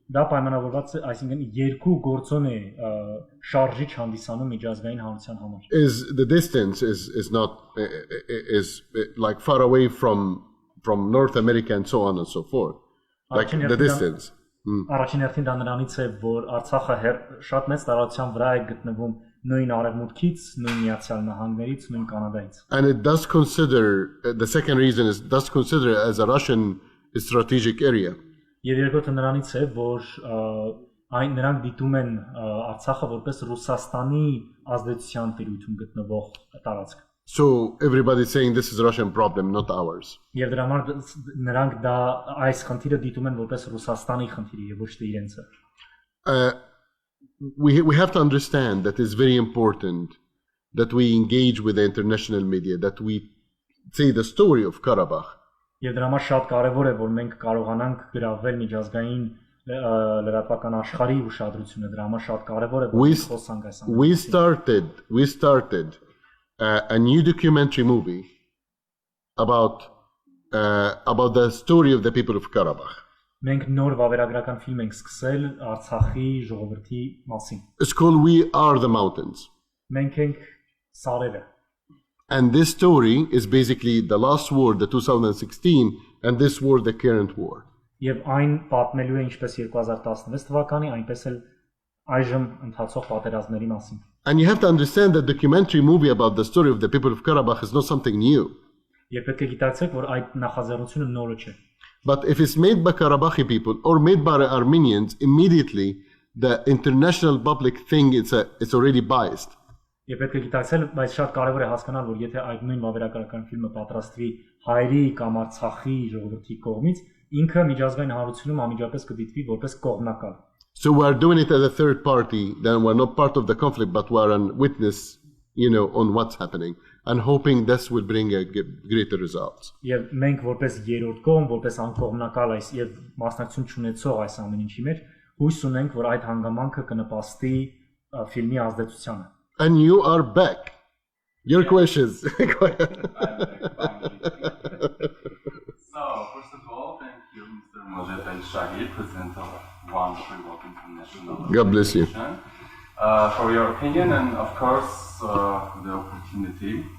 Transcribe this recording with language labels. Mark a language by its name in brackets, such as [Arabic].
[Armenian] Դա պայմանավորված է, այսինքն երկու գործոն է շարժիչ հանդիսանում միջազգային հանրության համար։ [English] Is the distance is not is like far away from North America and so on and so forth. Like the distance. [Armenian] Առաջին հերթին դա նրանից է, որ Արցախը շատ մեծ տարածության վրա է գտնվում նույն արևմուտքից, նույն Միացյալ Նահանգներից, նույն Կանադայից։ [English] And it does consider, the second reason is does consider as a Russian strategic area. [Armenian] Եվ երկրորդը նրանից է, որ նրանք դիտում են Արցախը որպես Ռուսաստանի ազդեցության տիրույթում գտնվող տարածք։ [English] So everybody is saying this is a Russian problem, not ours. [Armenian] Եվ դրա համար նրանք դա այս խնդիրը դիտում են որպես Ռուսաստանի խնդիր եւ ոչ թե իրենցը։ [English] We have to understand that it's very important that we engage with the international media, that we say the story of Karabakh. [Armenian] Եվ դրա համար շատ կարևոր է, որ մենք կարողանանք գրավել միջազգային լրատվական աշխարհի ուշադրությունը դրա համար շատ կարևոր է խոսանք այս [English] we started a new documentary movie about the story of the people of Karabakh. [Armenian] Մենք նոր վավերագրական ֆիլմ ենք սկսել Արցախի ժողովրդի մասին։ [English] It's called We Are the Mountains. [Armenian] Մենք ենք սարերը։ [English] And this story is basically the last war, the 2016, and this war, the current war. [Armenian] Եվ այն պատմելու է ինչպես 2016 թվականի, այնպես էլ այժմ ընթացող պատերազմների մասին։ [English] And you have to understand that documentary movie about the story of the people of Karabakh is not something new. [Armenian] Եվ պետք է գիտակցեք, որ այդ նախաձեռնությունը նորը չէ։ [English] But if it's made by Karabakhi people or made by Armenians, immediately the international public think it's already biased. [Armenian] Եվ պետք է գիտակցել, բայց շատ կարևոր է հասկանալ, որ եթե այդ նույն վավերագրական ֆիլմը պատրաստվի հայերի կամ Արցախի ժողովրդի կողմից, ինքը միջազգային հանրությունում անմիջապես կդիտվի որպես կողմնակալ։ [English] So we are doing it as a third party, then we're not part of the conflict, but we are a witness, on what's happening, and hoping this will bring a greater results. [Armenian] Եվ մենք որպես երրորդ կողմ, որպես անկողմնակալ այս եւ մասնակցություն չունեցող այս ամեն ինչի մեջ, հույս ունենք, որ այդ հանգամանքը կնպաստի ֆիլմի ազդեցությանը։ [English] And you are back. Your questions. So, first of all, thank you, Mr. Mաջեդ Էլ Շաֆիի, President of One Free World International. God bless you. For your opinion and, of course, the opportunity.